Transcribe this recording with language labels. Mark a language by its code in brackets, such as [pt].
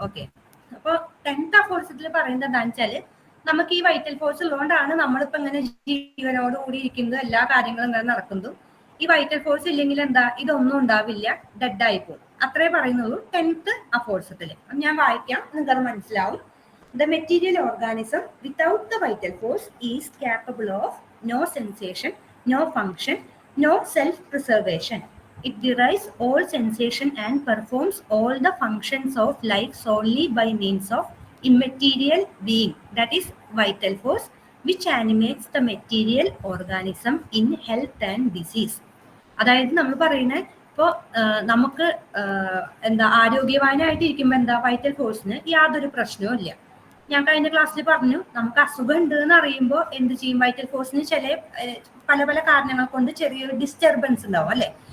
[ml] Okay, അപ്പോൾ 10th അഫോഴ്സത്തിൽ പറയുന്നത് എന്താണെന്ന് വെച്ചാൽ നമുക്ക് ഈ വൈറ്റൽ ഫോഴ്സ് ഉള്ളതുകൊണ്ടാണ് നമ്മളിപ്പോ ഇങ്ങനെ ജീവനോട് കൂടി ഇരിക്കുന്നത്, എല്ലാ കാര്യങ്ങളും ഇങ്ങനെ നടക്കുന്നതും. ഈ വൈറ്റൽ ഫോഴ്സ് ഇല്ലെങ്കിൽ എന്താ, ഇതൊന്നും ഉണ്ടാവില്ല, ഡെഡ് ആയി പോകും. അത്രേ പറയുന്നുള്ളൂ 10th അഫോഴ്സത്തില്. ഞാൻ വായിക്കാം, നിങ്ങൾക്കത് മനസ്സിലാവും. [en] The material organism without the vital force is capable of no sensation, no function, no self-preservation. It derives all sensation and performs all the functions of life solely by means of immaterial being, that is vital force, which animates the material organism in health and disease. [ml] അതായത് നമ്മൾ പറയുന്നത് ഇപ്പോൾ നമുക്ക് എന്താ ആരോഗ്യവാനായിട്ട് ഇരിക്കുമ്പോൾ എന്താ vital ഫോഴ്സിന് യാതൊരു പ്രശ്നവും ഇല്ല. ഞാൻ കഴിഞ്ഞ ക്ലാസ്സിൽ പറഞ്ഞു നമുക്ക് അസുഖം ഉണ്ട് എന്ന് അറിയുമ്പോൾ എന്ത് ചെയ്യും, വൈറ്റൽ ഫോഴ്സിന് പല പല കാരണങ്ങൾ കൊണ്ട് ചെറിയൊരു ഡിസ്റ്റർബൻസ് ഉണ്ടാവും അല്ലെ.